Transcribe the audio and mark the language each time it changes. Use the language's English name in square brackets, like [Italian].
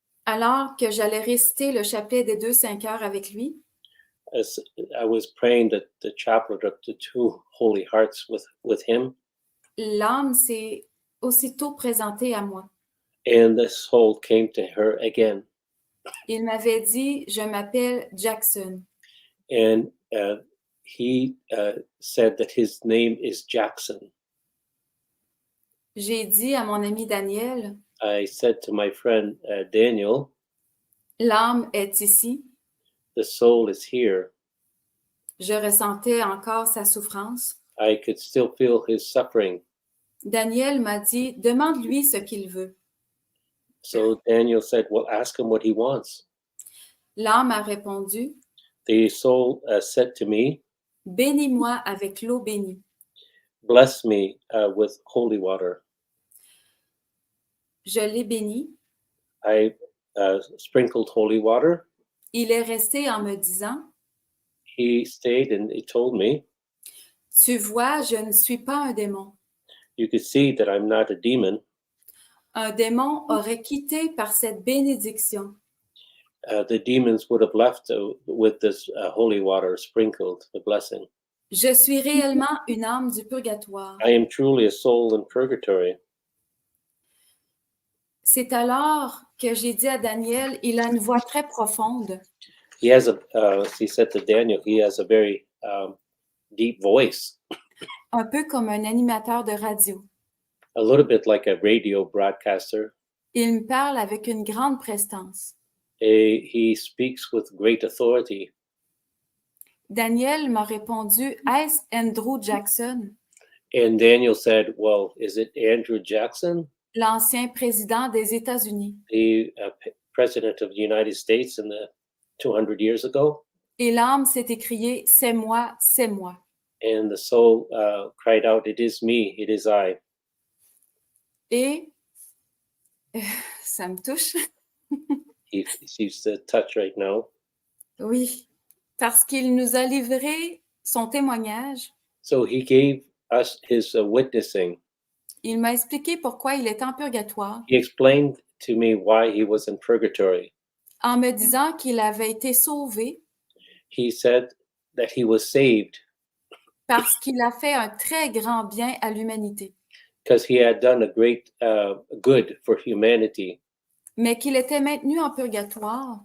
[French] alors que j'allais réciter le chapelet des 2 5 heures avec lui, [English] as I was praying the chaplet of the 2 Holy Hearts with him, [French] l'âme s'est aussitôt présentée à moi. [English] and the soul came to her again, [French] Il m'avait dit, je m'appelle Jackson. [English] and he said that his name is Jackson. [French] J'ai dit à mon ami Daniel, [English] I said to my friend Daniel, [French] l'âme est ici. [English] the soul is here. [French] Je ressentais encore sa souffrance. [English] I could still feel his suffering. [French] Daniel m'a dit, demande-lui ce qu'il veut. [English] So Daniel said, well, ask him what he wants. [French] L'âme a répondu, [English] The soul said to me, [French] bénis-moi avec l'eau bénie. [English] bless me with holy water. [French] Je l'ai béni. [English] I sprinkled holy water. [French] Il est resté en me disant, [English] He stayed and he told me, [French] tu vois, je ne suis pas un démon. [English] you could see that I'm not a demon. [French] Un démon aurait quitté par cette bénédiction. [English] The demons would have left with this holy water sprinkled, the blessing. [French] Je suis réellement une âme du purgatoire. [English] I am truly a soul in purgatory. [French] C'est alors que j'ai dit à Daniel, il a une voix très profonde. [English] He said to Daniel, he has a very deep voice, [French] Un peu comme un animateur de radio. [English] a little bit like a radio broadcaster. [French] Il me parle avec une grande prestance. [English] He speaks with great authority. [French] Daniel m'a répondu, est-ce Andrew Jackson, [English] And Daniel said, well, is it Andrew Jackson, [French] l'ancien président des États-Unis? [English] the president of the United States in the 200 years ago? [French] Et l'âme s'est écriée, c'est moi, c'est moi. [English] And the soul cried out, it is me, it is I. [French] Et ça me touche. [English] He sees the touch right now. [French] Oui, parce qu'il nous a livré son témoignage. [English] So he gave us his witnessing. [French] Il m'a expliqué pourquoi il était en purgatoire, [English] He explained to me why he was in purgatory. [French] en me disant qu'il avait été sauvé [English] He said that he was saved [French] parce qu'il a fait un très grand bien à l'humanité, [English] because he had done a great good for humanity, [French] mais qu'il était maintenu en purgatoire